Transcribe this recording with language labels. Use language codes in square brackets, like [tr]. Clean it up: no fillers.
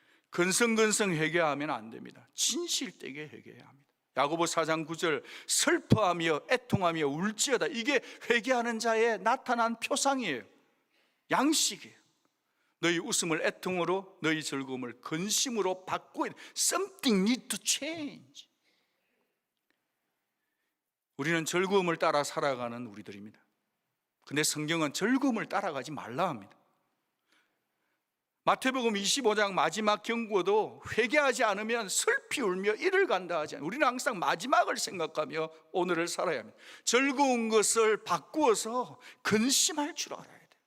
[ko] 근성근성 회개하면 안 됩니다. 진실되게 회개해야 합니다. 야고보 4장 9절 슬퍼하며 애통하며 울지어다, 이게 회개하는 자의 나타난 표상이에요. 양식이에요. 너희 웃음을 애통으로 너희 즐거움을 근심으로 바꿔야 돼. [en] Something need to change. [ko] 우리는 즐거움을 따라 살아가는 우리들입니다. 근데 성경은 즐거움을 따라가지 말라 합니다. 마태복음 25장 마지막 경고도 회개하지 않으면 슬피 울며 이를 간다 하지 않아요. 우리는 항상 마지막을 생각하며 오늘을 살아야 합니다. 즐거운 것을 바꾸어서 근심할 줄 알아야 돼요.